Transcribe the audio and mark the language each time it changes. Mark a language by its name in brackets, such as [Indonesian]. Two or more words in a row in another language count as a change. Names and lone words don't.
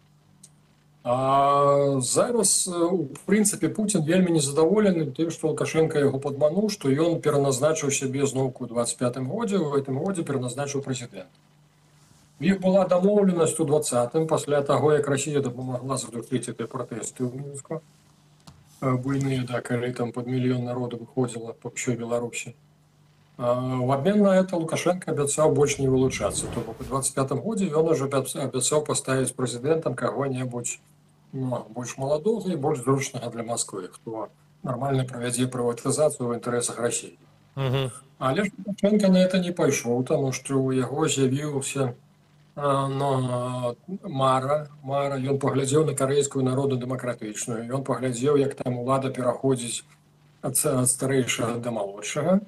[Belarusian] А зараз, у прынцыпе, Путін вельмі незадаволены тым, што Лукашенко яго падмануў, што ён пераназначыў сябе зноўку ў 25-м годзе, у гэтым годзе пераназначыў прэзідэнт. У іх была дамоўленасць у 20-м, пасля таго, як Расія дапамагла задушыць гэтыя пратэсты ў Мінску. Буйныя, да, калі там пад мільён народу выходзіла па ўсёй Беларусі. [Russian] В обмен на это [Belarusian] Лукашенко абяцаў больш не вылучацца. То бок у 25-м годзе ён ужо абяцаў паставіць прэзідэнтам каго-небудзь больш маладога і больш зручнага для Масквы, хто нармальна правядзе прыватызацыю ў інтарэсах Расіі. Але ж Лукашенко [Russian] на это [Belarusian] не пайшоў, таму што ў яго з'явіўся мара, ён паглядзеў на карэйскую народна-дэмакратычную, ён паглядзеў, як там улада пераходзіць ад старэйшага да малодшага.